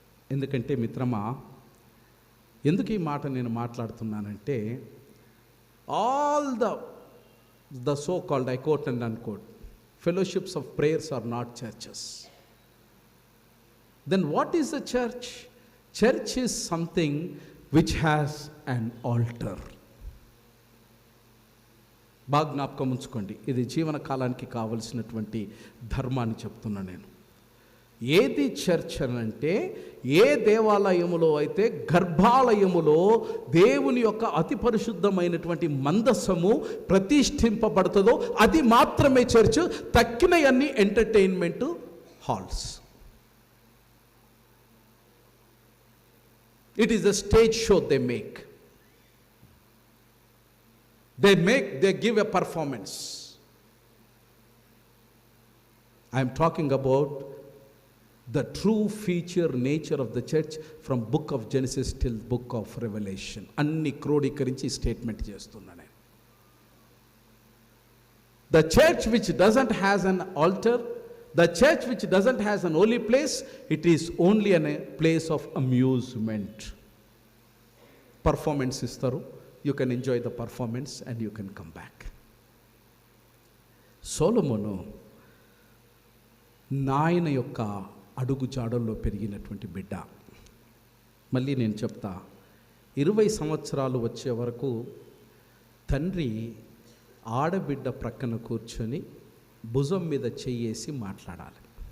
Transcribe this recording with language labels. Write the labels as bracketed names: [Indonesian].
[Telugu] ఎందుకంటే మిత్రమా, ఎందుకు ఈ మాట నేను మాట్లాడుతున్నానంటే, [English] All the so called, I quote and unquote, fellowships of prayers are not churches. Then what is a church? Church is something which has an altar. [Telugu] బాగా జ్ఞాపకం ఉంచుకోండి, ఇది జీవన కాలానికి కావలసినటువంటి ధర్మాన్ని చెప్తున్నా నేను. ఏది చర్చ్ అనంటే, ఏ దేవాలయములో అయితే గర్భాలయములో దేవుని యొక్క అతి పరిశుద్ధమైనటువంటి మందస్సము ప్రతిష్ఠింపబడుతుందో అది మాత్రమే church. తక్కినవన్నీ [English] Entertainment halls. It is a stage show they make. They give a performance. I am talking about the true feature nature of the church from book of Genesis till book of Revelation. [Telugu] అన్ని క్రోడీకరించి statement చేస్తున్నాను నేను. [English] The church which doesn't has an altar, the church which doesn't has an holy place, it is only a place of amusement. Performance [Telugu] istaru, [English] you can enjoy the performance and you can come back. [Telugu] సొలొమోను నాయన యొక్క అడుగు జాడల్లో పెరిగినటువంటి బిడ్డ. మళ్ళీ నేను చెప్తా, 20 సంవత్సరాలు వచ్చే వరకు తండ్రి ఆడబిడ్డ ప్రక్కన కూర్చొని భుజం మీద చెయ్యేసి మాట్లాడాలి.